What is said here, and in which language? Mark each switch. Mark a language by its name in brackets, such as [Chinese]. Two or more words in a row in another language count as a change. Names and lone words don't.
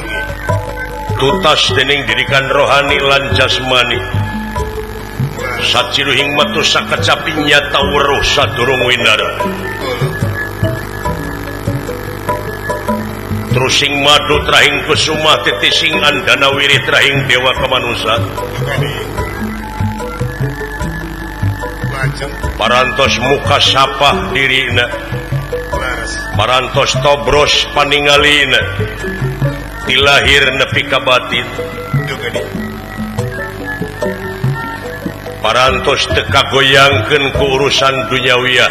[Javanese] tutas dening didikan rohani lan jasmani saciruhing metu sakacapi nyata weruh sadurung winara terusing madu trahing kusuma titising andana wirid trahing dewa kemanusa lajeng [Sundanese] parantos muka sapah dirina [Javanese] laras [Sundanese] parantos tobros paningalina dilahir nepi ka batin juga di parantos teu kagoyangkeun ku urusan duniawiyah